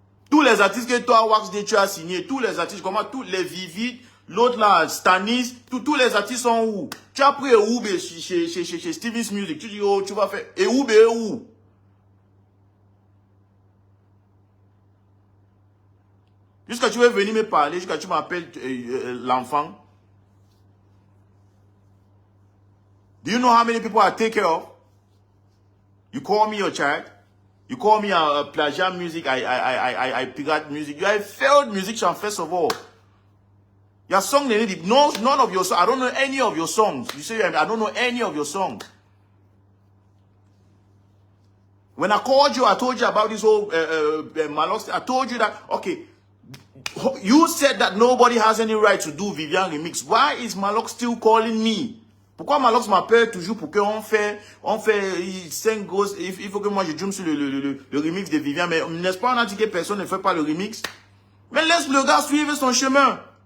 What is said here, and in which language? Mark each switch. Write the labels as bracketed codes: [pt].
[fr] Tous les artistes que toi, Waxday, tu as signé, tous les artistes, comment, tous les Vivid, l'autre là, Stanis, tous les artistes sont où? Tu as pris Eoub chez Stevie's Music. Tu dis, oh, tu vas faire Eoub et où? Jusqu'à tu veux venir me parler, jusqu'à tu m'appelles l'enfant. [en] Do you know how many people I take care of? You call me your child? You call me a plagiat music, I pirate music. You are a failed musician, first of all. Your song, none of your songs. I don't know any of your songs. You say, I don't know any of your songs. When I called you, I told you about this whole Malox. I told you that, okay, you said that nobody has any right to do Vivian remix. Why is Malox still calling me? [fr] Pourquoi Malox m'appelle toujours pour qu'on fait 5 grosses, il faut que moi je jump sur le remix de Vivian, mais n'est-ce pas, on a dit que personne ne fait pas le remix? Mais laisse le gars suivre son chemin.